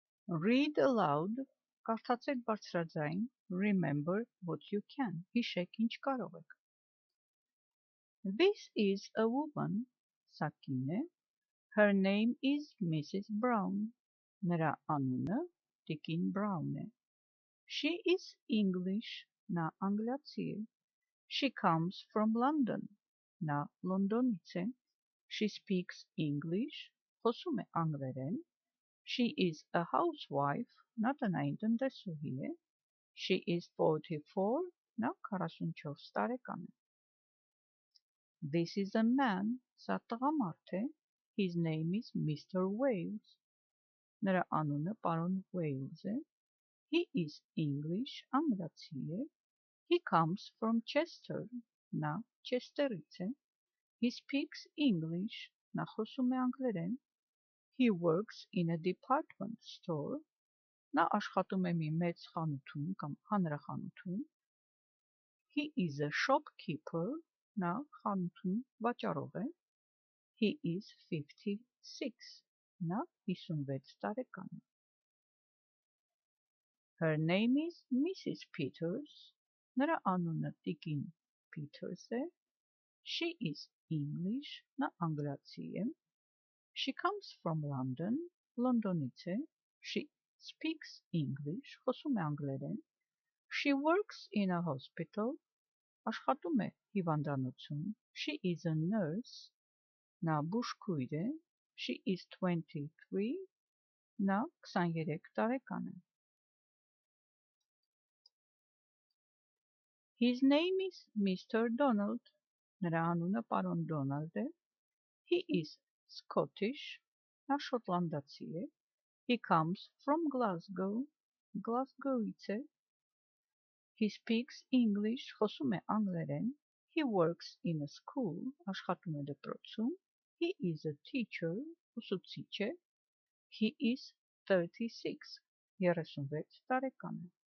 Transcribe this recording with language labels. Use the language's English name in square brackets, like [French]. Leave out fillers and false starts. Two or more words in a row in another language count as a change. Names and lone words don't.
[English] Read aloud, [Armenian] կարդացեք բարձրաձայն, [English] remember what you can, [Armenian] հիշեք ինչ կարող եք։ [English] This is a woman, [Armenian] սա կին է, [English] her name is Mrs. Brown, [Armenian] նրա անունը տիկին Brown է։ [English] She is English, [Armenian] նա անգլիացի է։ [English] She comes from London, [Armenian] նա Լոնդոնից է։ [English] She speaks English, [Armenian] խոսում է անգլերեն։ [English] She is a housewife, [Armenian] նա տնային տնտեսուհի է։ [English] She is 44, [Armenian] նա 44 տարեկան է։ [English] This is a man, [Armenian] սա տղամարդ է։ [English] His name is Mr. Wales, [Armenian] նրա անունը պարոն Wales է։ [English] He is English, [Armenian] անգլիացի է։ [English] He comes from Chester, [Armenian] նա Չեսթերից է։ [English] He speaks English, [Armenian] նա խոսում է անգլերեն։ [English] He works in a department store, [Armenian] նա աշխատում է մի մեծ խանութում կամ հանրախանութում։ [English] He is a shopkeeper, [Armenian] նա խանութում վաճառող է։ [English] He is 56, [Armenian] նա 56 տարեկան է։ [English] Her name is Mrs. Peters, [Armenian] նրա անունը տիկին Peters է։ [English] She is English, [Armenian] նա անգլիացի է։ [English] She comes from London, [Armenian] Լոնդոնից է։ [English] She speaks English, [Armenian] խոսում է անգլերեն։ [English] She works in a hospital, [Armenian] աշխատում է հիվանդանոցում։ [English] She is a nurse, [Armenian] նա բուժքույր է։ [English] She is 23, [Armenian] նա 23 տարեկան է։ [English] His name is Mr. Donald, [Armenian] նրա անունը պարոն Դոնալդ է։ [English] He is Scottish, [Armenian] նա շոտլանդացի է։ [English] He comes from Glasgow, [Armenian] Glasgow-ից է։ [English] He speaks English, [Armenian] խոսում է անգլերեն։ [English] He works in a school, [Armenian] աշխատում է դպրոցում։ [English] He is a teacher, ուսուցիչ է։ He is 36, [Armenian] 36 տարեկան է։